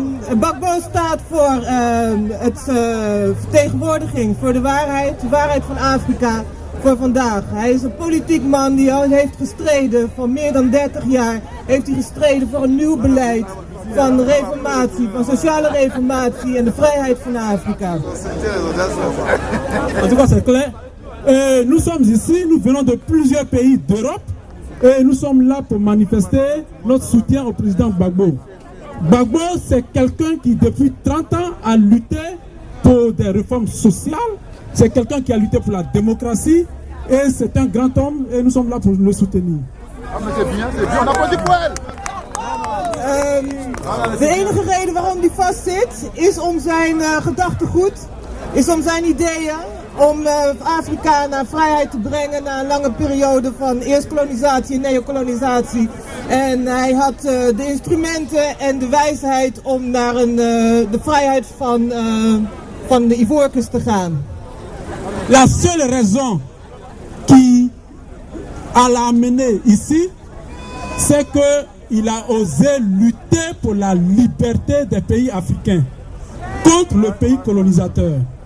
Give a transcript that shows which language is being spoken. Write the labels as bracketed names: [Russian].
[Dutch] Gbagbo staat voor het vertegenwoordiging voor de waarheid van Afrika voor vandaag. Hij is een politiek man die al heeft gestreden voor meer dan 30 jaar. Heeft hij gestreden voor een nieuw beleid van reformatie, van sociale reformatie en de vrijheid van Afrika. [French] En tout cas, c'est clair. Nous sommes ici, nous venons de plusieurs pays d'Europe et nous sommes là pour manifester notre soutien au président Gbagbo. Gbagbo, c'est quelqu'un qui depuis 30 ans a lutté pour des réformes sociales. C'est quelqu'un qui a lutté pour la démocratie et c'est un grand homme et nous sommes là pour le soutenir. Ah mais c'est bien, on applaudit pour elle. [Dutch] De enige reden waarom hij vastzit is om zijn gedachtegoed, is om zijn ideeën om Afrika naar vrijheid te brengen na een lange periode van eerst kolonisatie en neokolonisatie. En hij had de instrumenten en de wijsheid om naar de vrijheid van de Ivoorkust te gaan. [French] La seule raison qui l'a amené ici, c'est qu'il a osé lutter pour la liberté des pays africains contre le pays colonisateur.